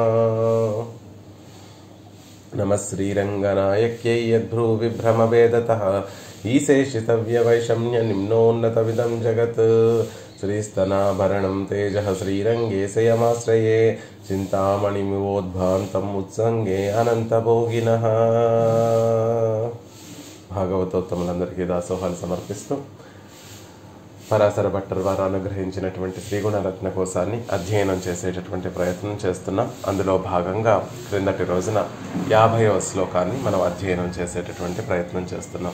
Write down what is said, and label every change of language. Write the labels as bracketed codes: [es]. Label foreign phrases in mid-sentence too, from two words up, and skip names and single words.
[sa] नमः श्रीरङ्गनायक्यै यद्भ्रूविभ्रमवेदतः ईशेषितव्यवैषम्यनिम्नोन्नतविदं जगत् श्रीस्तनाभरणं तेजः श्रीरङ्गे शयमाश्रये चिन्तामणिमिवोद्भान्तम् उत्सङ्गे अनन्तभोगिनः। [te] భాగవతోత్తములందరికీ దాసోహాలు సమర్పిస్తూ పరాశర భట్టర్ వారు అనుగ్రహించినటువంటి శ్రీగుణరత్న కోశాన్ని అధ్యయనం చేసేటటువంటి ప్రయత్నం చేస్తున్నాం. అందులో భాగంగా క్రిందటి రోజున 50వ శ్లోకాన్ని మనం అధ్యయనం చేసేటటువంటి ప్రయత్నం చేస్తున్నాం.